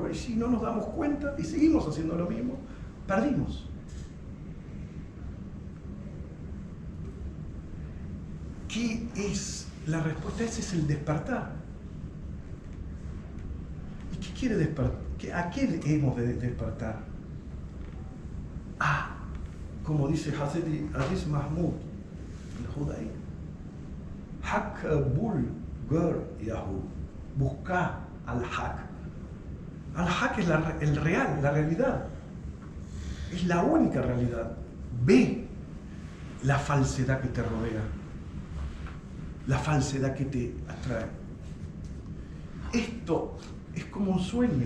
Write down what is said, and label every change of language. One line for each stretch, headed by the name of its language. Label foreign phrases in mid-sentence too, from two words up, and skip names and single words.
Spanish: Y si no nos damos cuenta y seguimos haciendo lo mismo, perdimos. ¿Qué es la respuesta? Ese es el despertar. ¿Y qué quiere despertar? ¿A qué hemos de despertar? Como dice Aziz Mahmoud, el judaí,
Turkish: Hak bul gur yahu,
Spanish: busca al Hak. Al Hak es el real, la realidad. Es la única realidad. Ve la falsedad que te rodea, la falsedad que te atrae. Esto es como un sueño.